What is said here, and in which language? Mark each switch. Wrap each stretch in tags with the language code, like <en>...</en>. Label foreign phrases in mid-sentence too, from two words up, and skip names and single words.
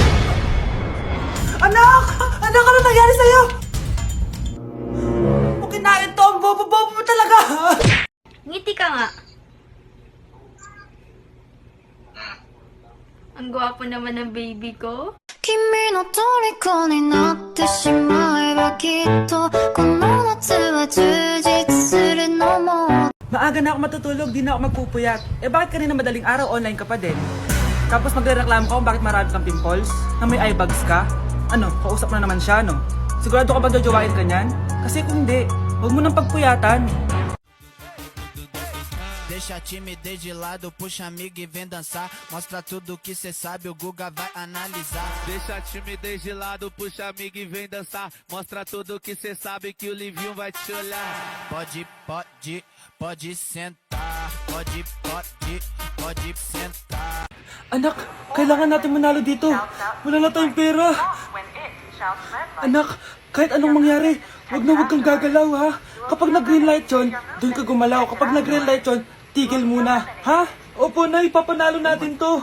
<tl>Anak! Anak, ano nangyari sa'yo? Kung kinain to, ang bobo-bobo mo talaga. Ngiti ka nga. Ang gwapo naman ng baby ko.</tl> <ja>君の虜になってしまえばきっとこの夏は充実するのも</ja> <tl>Maaga na ako matutulog, di na ako magpupuyat. Eh bakit kanina madaling araw online ka pa din? Tapos magre-reklamo ka kung bakit marami kang pimples? Na may</tl> <en>eye bags</en> <tl>ka? Ano, kausap na naman siya, no? Sigurado ka ba jojowain ka niyan? Kasi kung hindi, huwag mo nang pagpuyatan.</tl> <pt>Deixa a timidez de lado, puxa amigo e vem dançar. Mostra tudo que cê sabe, o Guga vai analisar. Deixa a timidez de lado, puxa amigo e vem dançar. Mostra tudo que cê sabe, que o Livinho vai te olhar. Pode sentar. Pode sentar.</pt> <tl>Anak, kailangan natin manalo dito. Wala na tayong pera. Anak, kahit anong mangyari, wag kang gagalaw, ha? Kapag nag-</tl> <en>green light</en> <tl>yun, doon ka gumalaw. Kapag nag-</tl> <en>green light</en> <tl>yun, tigil muna, ha? Opo, Nay, papanalo natin to.</tl>